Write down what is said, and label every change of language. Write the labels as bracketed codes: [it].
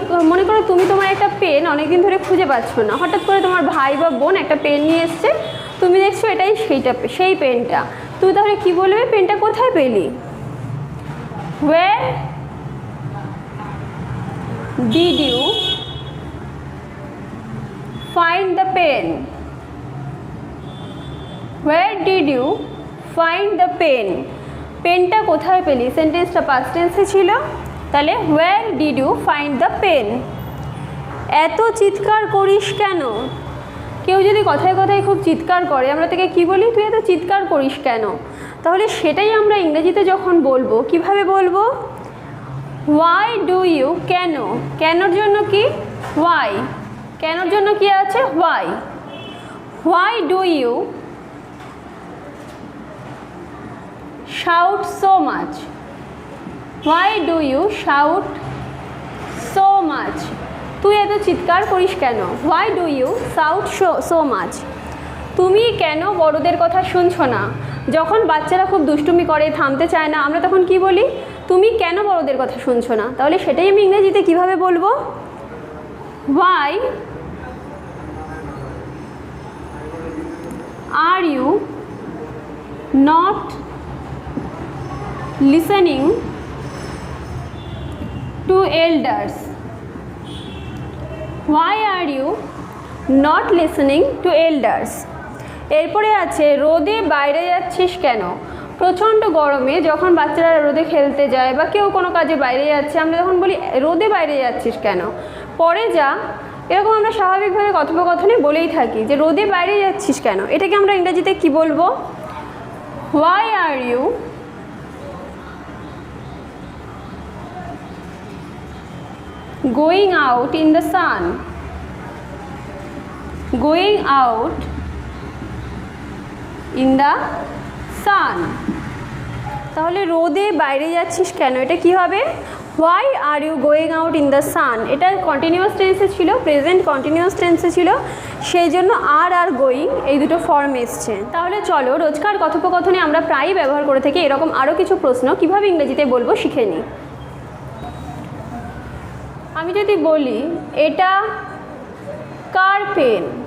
[bn] মনে করো তুমি তোমার একটা পেন অনেকদিন ধরে খুঁজে পাচ্ছ না, হঠাৎ করে তোমার ভাই বা বোন একটা পেন নিয়ে এসছে, তুমি দেখছো এটাই সেই পেনটা, তুমি তাহলে কি বলবে? পেনটা কোথায় পেলি? [en] Where did you find the pen? Where did you find the pen? [bn] পেনটা কোথায় পেলি? সেন্টেন্সটা পাস্ট টেন্সে ছিল, তাহলে [en] where did you find the pen? [bn] এত চিৎকার করিস কেন? কেউ যদি কথায় কথায় খুব চিৎকার করে আমরা তাকে কি বলি? তুই এত চিৎকার করিস কেন? তাহলে সেটাই আমরা ইংরেজিতে যখন বলবো কিভাবে বলবো? [en] why do you, [bn] কেন, কেনর জন্য কি? why, কেনর জন্য কি আছে? [en] why do you shout so much? why do you shout so much? [bn] তুই এত চিৎকার করিস কেন? [en] why do you shout so much? [bn] তুমি কেন বড়দের কথা শুনছো না? যখন বাচ্চারা খুব দুষ্টুমি করে, থামতে চায় না, আমরা তখন কি বলি? তুমি কেন বড়দের কথা শুনছো না? তাহলে সেটাই আমি ইংরেজিতে কিভাবে বলবো? [en] why are you not listening to elders? why are you not listening to elders? [bn] এরপরে আছে রোদে বাইরে যাচ্ছিস কেন? প্রচণ্ড গরমে যখন বাচ্চারা রোদে খেলতে যায় বা কেউ কোনো কাজে বাইরে যাচ্ছে, আমরা তখন বলি রোদে বাইরে যাচ্ছিস কেন? পরে যা, এরকম আমরা স্বাভাবিকভাবে কথোপকথনে বলেই থাকি যে রোদে বাইরে যাচ্ছিস কেন। এটাকে আমরা ইংরেজিতে কি বলবো? [en] why are you going out in the sun? going out in the sun. [bn] তাহলে রোদে বাইরে যাচ্ছিস কেন, এটা কি হবে? [en] why are you going out in the sun? [bn] এটা কন্টিনিউয়াস টেন্সে ছিল, প্রেজেন্ট কন্টিনিউয়াস টেন্সে ছিল, সেই জন্য আর গোয়িং এই দুটো ফর্ম এসছে। তাহলে চলো রোজকার কথোপকথনে আমরা প্রায়ই ব্যবহার করে থাকি এরকম আরও কিছু প্রশ্ন কিভাবে ইংরেজিতে বলবো শিখে নিই। আমি যদি বলি এটা কার পেন?